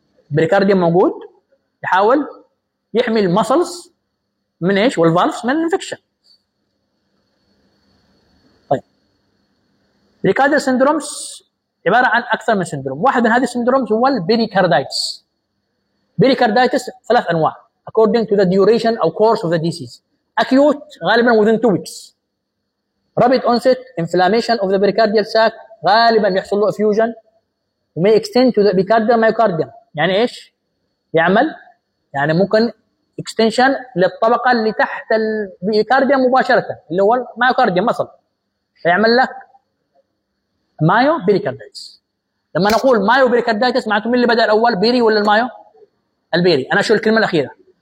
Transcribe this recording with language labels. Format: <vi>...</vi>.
<ar>بريكارديوم موجود يحاول يحمي المسلز من ايش؟ والفالفز من الانفكشن. بريكارديال سيندرومز عبارة عن أكثر من سيندروم. واحد من هذه السيندرومز هو البريكارديتس.</ar> <en>pericarditis</en> <ar>ثلاث أنواع</ar> <en>according to the duration or course of the disease. Acute غالبا within 2 weeks. Rapid onset inflammation of the pericardial sac</en> <ar>غالبا يحصل له</ar> <en>effusion may extend to the pericardial myocardium.</en> <ar>يعني إيش؟ يعمل يعني ممكن extension للطبقة اللي تحت البريكارديوم مباشرة اللي هو الميوكارديوم مثلا، فيعمل لك مايو بيريكارديتس. لما نقول مايو بيريكارديتس معناته مين اللي بدا الاول، بيري ولا المايو؟ البيري. انا اشيل الكلمه الاخيره.</ar>